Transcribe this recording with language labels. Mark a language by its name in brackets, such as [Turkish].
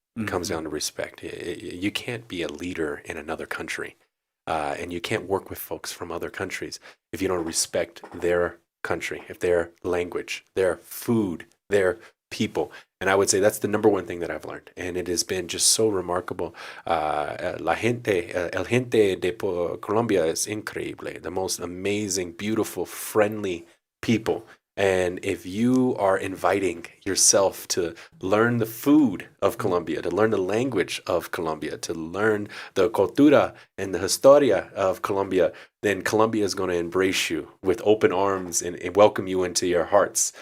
[English] It comes down to respect. You can't be a leader in another country, and you can't work with folks from other countries if you don't respect their country, if their language, their food, their people. And I would say that's the number one thing that I've learned. And it has been just so remarkable. [Spanish] El gente de Colombia es increíble. [English] The most amazing, beautiful, friendly people. And if you are inviting yourself to learn the food of Colombia, to learn the language of Colombia, to learn the cultura and the historia of Colombia, then Colombia is going to embrace you with open arms and welcome you into your hearts.